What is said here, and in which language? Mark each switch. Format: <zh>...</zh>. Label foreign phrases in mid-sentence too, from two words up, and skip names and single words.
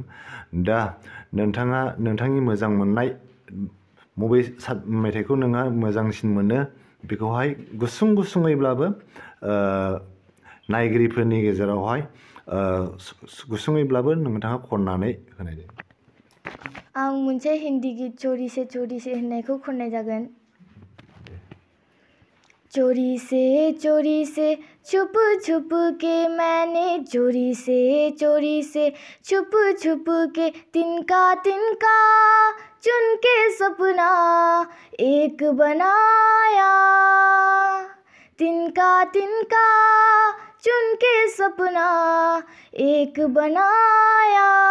<brx>दा नोंथाङा नोंथांनि मोजां मोननाय बबे मेथाइखौ नोंहा मोजांसिन मोनो बेखौहाय गुसुङैब्लाबो नायगिरिफोरनि गेजेरावहाय गुसुङैब्लाबो नोंथाङा खननानै होनाय जायो। आं मोनसे हिन्दी गित चोरी से होननायखौ खननाय जागोन।</brx> <hi>चोरी से छुप छुप के मैंने चोरी से छुप छुप के तिनका चुन के सपना एक बनाया, तिनका चुन के सपना एक बनाया।</hi>